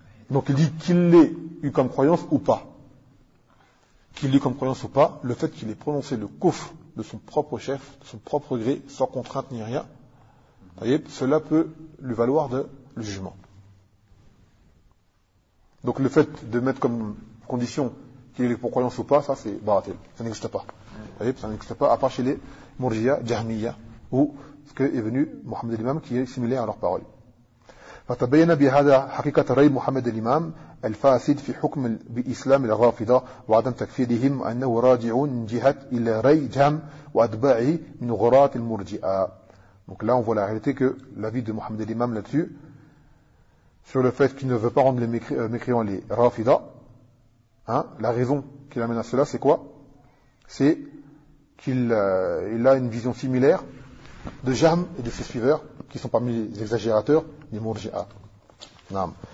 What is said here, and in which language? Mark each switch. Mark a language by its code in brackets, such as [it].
[fr] Donc il dit qu'il l'ait eu comme croyance ou pas. Qu'il l'ait eu comme croyance ou pas, le fait qu'il ait prononcé le kouf de son propre chef, de son propre gré, sans contrainte ni rien, voyez, cela peut lui valoir le jugement. Donc le fait de mettre comme condition qu'il est pour croyance ou pas, ça c'est baratel, ça n'existe pas. Vous voyez, ça n'existe pas, à part chez les Murjiya, Jahmiya, ou ce que est venu Mohammed al-Imam, qui est similaire à leurs paroles. [ar] فتبين بهذا حقيقة رأي محمد الإمام الفاسد في حكم بإسلام الرافضة وعدم تكفيرهم أنه راجع جهة إلى رأي جهم وأتباعه من غراة المرجئة. [fr] Donc là on voit la réalité que l'avis de Mohammed al-Imam là-dessus, sur le fait qu'il ne veut pas rendre les mécréants les rafida, hein, la raison qui l'amène à cela, c'est quoi? C'est qu'il il a une vision similaire de Jahm et de ses suiveurs, qui sont parmi les exagérateurs, les Murji'a. Non.